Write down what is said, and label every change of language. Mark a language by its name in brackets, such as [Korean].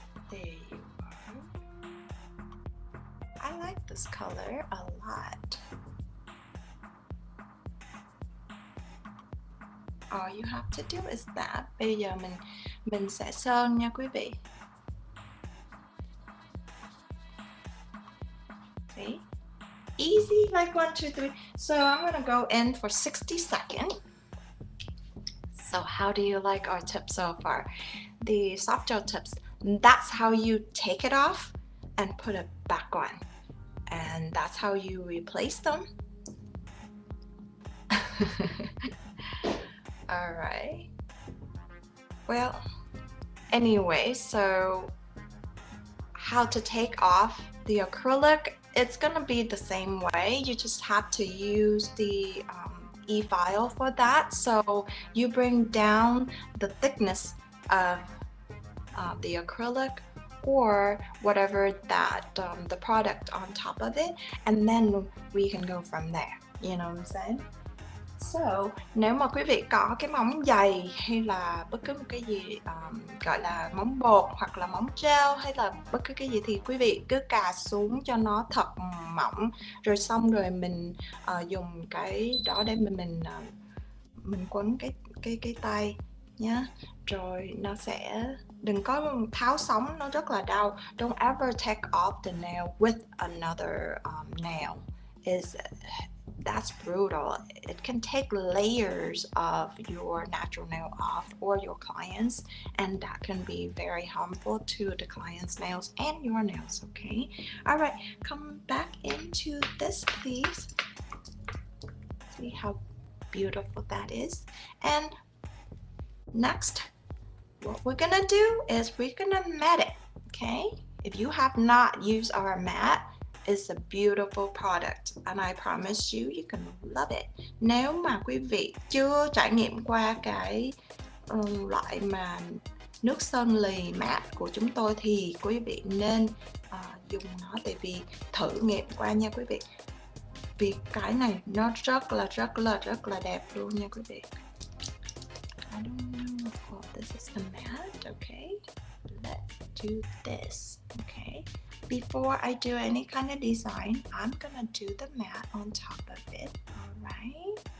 [English] There you are. I like this color a lot. All you have to do is that. [Vietnamese] Bây giờ mình sẽ sơn nha quý vị. [English] See? Easy, like 1, 2, 3. So I'm gonna go in for 60 seconds. So how do you like our tips so far? The soft gel tips, that's how you take it off and put it back on. And that's how you replace them. All right. Well, anyway, so how to take off the acrylic, it's gonna be the same way. You just have to use the e-file for that. So you bring down the thickness of the acrylic or whatever that the product on top of it, and then we can go from there. You know what I'm saying? [Vietnamese] So, nếu mà quý vị có cái móng giày hay là bất cứ một cái gì gọi là móng bột hoặc là móng gel hay là bất cứ cái gì thì quý vị cứ cà xuống cho nó thật mỏng, rồi xong rồi mình dùng cái đó để mình quấn cái tay nhá, rồi nó sẽ đừng có tháo sóng, nó rất là đau. [English] Don't ever take off the nail with another nail. That's brutal. It can take layers of your natural nail off or your clients, and that can be very harmful to the client's nails and your nails, okay? All right, come back into this, please. See how beautiful that is. And next, what we're gonna do is we're gonna mat it, okay? If you have not used our mat, it's a beautiful product and I promise you can love it. [Vietnamese] Nếu mà quý vị chưa trải nghiệm qua cái loại mà nước sơn lì mát của chúng tôi thì quý vị nên dùng nó, tại vì thử nghiệm qua nha quý vị. Vì cái này nó rất là đẹp luôn nha quý vị. [English] I don't know if this is the mat. Okay, let's do this. Okay, before I do any kind of design, I'm gonna do the mat on top of it. All right.